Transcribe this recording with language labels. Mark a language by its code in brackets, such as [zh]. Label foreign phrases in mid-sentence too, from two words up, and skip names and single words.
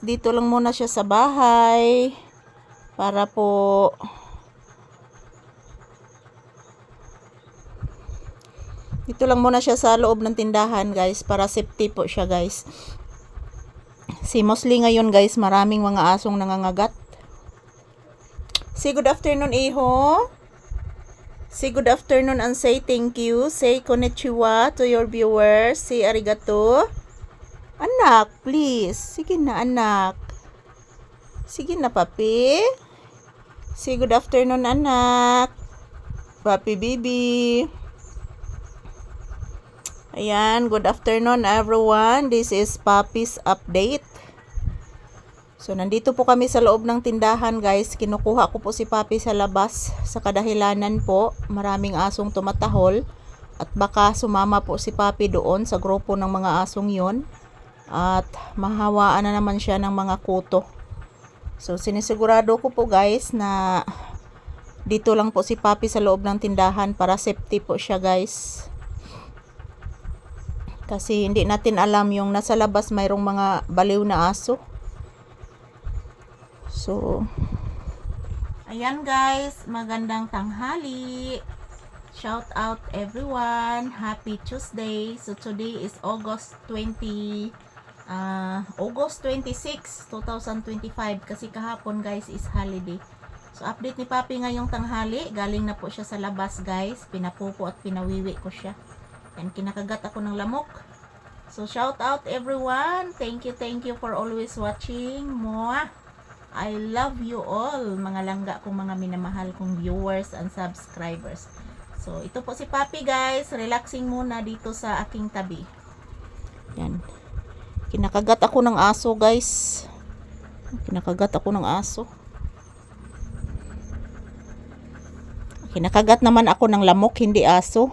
[tl] Dito lang muna siya sa bahay. Para po dito lang muna siya sa loob ng tindahan, guys, para safety po siya, guys. Si mostly ngayon, guys, maraming mga asong nangangagat. [en] Say good afternoon, Iho. Say good afternoon and say thank you. Say konnichiwa to your viewers. Say arigato. Anak, please. [tl] Sige na, anak. Sige na, Papi. [en] Say good afternoon, [tl] anak. Papi, baby. Ayan, [en] good afternoon everyone. This is Papi's update. [tl] So, nandito po kami sa loob ng tindahan, guys. Kinukuha ko po si Papi sa labas sa kadahilanan po. Maraming asong tumatahol. At baka sumama po si Papi doon sa grupo ng mga asong yon. At mahawaan na naman siya ng mga kuto. So, sinisigurado ko po, guys, na dito lang po si Papi sa loob ng tindahan para safety po siya, guys. Kasi hindi natin alam yung nasa labas mayroong mga baliw na aso. So, ayan, guys, magandang tanghali. [en] Shout out everyone. Happy Tuesday. So today is August 26, 2025 [tl] kasi kahapon, [en] guys, is holiday. [tl] So update ni Papi ngayong tanghali. Galing na po siya sa labas, guys. Pinapupo at pinawiwi ko siya. And kinakagat ako ng lamok. [en] So shout out everyone. Thank you for always watching. Mwah! I love you all, [tl] mga langga kong mga minamahal kong [en] viewers and subscribers. [tl] So ito po si Papi, guys. Relaxing muna dito sa aking tabi. Yan. Kinakagat ako ng aso, guys. Kinakagat ako ng aso. Kinakagat naman ako ng lamok, hindi aso.